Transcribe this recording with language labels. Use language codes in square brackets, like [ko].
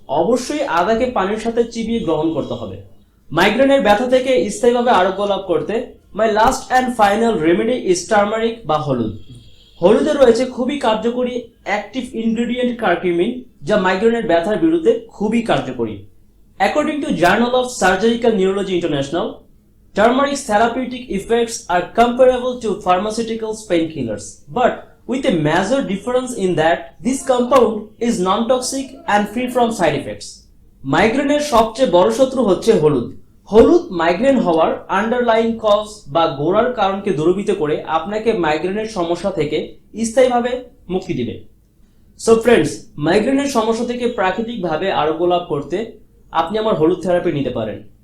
[bn] অবশ্যই আদাকে পানির সাথে চিবিয়ে গ্রহণ করতে হবে। মাইগ্রেনের ব্যথা থেকে স্থায়ীভাবে আরোগ্য লাভ করতে [en] my last and final remedy is turmeric [bn] বা হলুদ। হলুদে রয়েছে খুবই কার্যকরী অ্যাক্টিভ ইনগ্রেডিয়েন্ট কার্কিউমিন, যা মাইগ্রেনের ব্যথার বিরুদ্ধে খুবই কার্যকরী। [en] According to journal of surgical neurology international, turmeric's therapeutic effects are comparable to pharmaceuticals painkillers, but with a major difference in that this compound is non-toxic and free from side effects. [bn] মাইগ্রেনের সবচেয়ে বড় শত্রু হচ্ছে হলুদ। হলুদ migraine হওয়ার underlying cause বা গোড়ার কারণকে দূরীভূত করে আপনাকে মাইগ্রেনের সমস্যা থেকে স্থায়ীভাবে মুক্তি দিবে। সো ফ্রেন্ডস, মাইগ্রেনের সমস্যা থেকে প্রাকৃতিকভাবে আরোগ্য লাভ করতে আপনি আমার হলুদ থেরাপি নিতে পারেন।